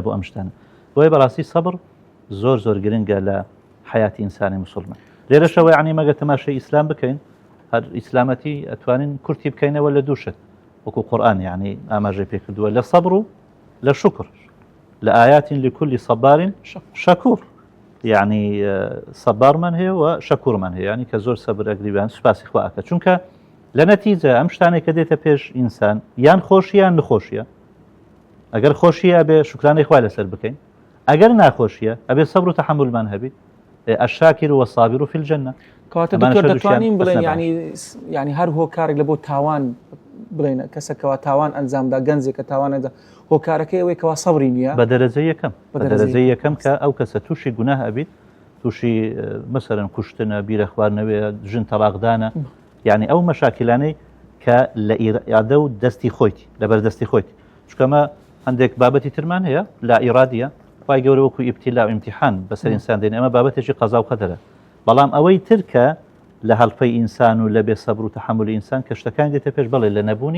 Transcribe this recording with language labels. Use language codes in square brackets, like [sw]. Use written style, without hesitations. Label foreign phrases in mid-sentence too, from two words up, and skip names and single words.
[ckb] بۆ ئەم شتانە بۆیە بەڕاستی سەبر زۆر زۆر گرنگە لە حیاتی ئینسانی مسلمان لێرەشەوە یعنی مەگە تەماشای ئیسلام بکەین هەر ئیسلامەتی ئەتوانین کورتی بکەینەوە لە دووشت وەکو قورئان یعنی ئاماژەی پێکردووە لە سەبر و لە شکر لە ئايات [ar] لكل صبار شكور [ckb] يعني صبارمان هەیە و شەکوورمان هەیە ینی کە زۆر سەبر ئەگریبیان سوپاسی خوا ئەکات چونکە لە نەتیجە ئەم شتانێک کە دێتە پێش ئینسان یان خۆشیە یان نخۆشیە ئەگەر خۆشیە ئەبێ شکرانەی خوا لەسەر بکەین ئەگەر ناخۆشیە ئەبێ سەبر و تەحملمان هەبێت [ar] الشاكر والصابر في الجنة [ckb] کەواتە دکتۆر دەتوانین بڵێن ینی هەر هۆکارێک لە بۆ تاوان بڵێن کەسێکەوە تاوان ئەنجامدا گەنجێکە تاوانەدا هۆکارەکەی ئەوەی کەوا سەبری نییە بە دەرەجەی یەکەم بە دەرەجەی یەکەم کە ئەو کەسە تووشی گوناه ئەبیت تووشی مەسەرەن کوشتنە بیرە خواردنەوەیە ژن تەلاقدانە یعنی ئەو مەشاکلانەی کە لە ئیرادە و دەستی خۆیت لەبەر دەستی خۆیت چکەمە هەندێک بابەتی ترمان هەیە لا ئیرادیە خی گەورە وەکو ئیبتیلا و ئیمتیحان بەسەر ئینسان دێن ئەمە بابەتێکی قەزا و قەدەرە بەڵام ئەوەی ترکە لە هەڵپەی ئینسان و لە بێ سەبر و تەحملی ئینسان کە شتەکان دێتە پێش بەڵێ لە نەبوونی